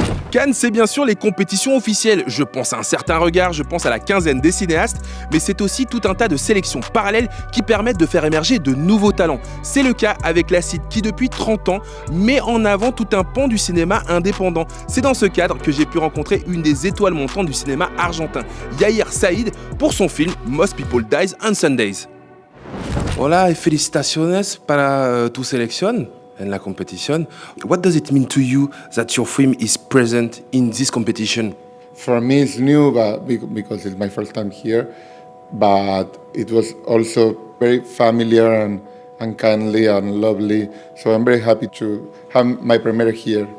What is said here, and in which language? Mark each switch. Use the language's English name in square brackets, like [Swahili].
[French] Cannes, c'est bien sûr les compétitions officielles. Je pense à un certain regard, je pense à la quinzaine des cinéastes, mais c'est aussi tout un tas de sélections parallèles qui permettent de faire émerger de nouveaux talents. C'est le cas avec la CID qui, depuis 30 ans, met en avant tout un pan du cinéma indépendant. C'est dans ce cadre que j'ai pu rencontrer une des étoiles montantes du cinéma argentin, Yair Saïd, pour son film Most People Dies on Sundays. [Spanish] Hola y felicitaciones para tu selección en la competición. [English] What does it mean to you that your film is present in this competition? For me, it's new because it's my first time here, but it was also very familiar and kindly and lovely. So I'm very happy to have my premiere here.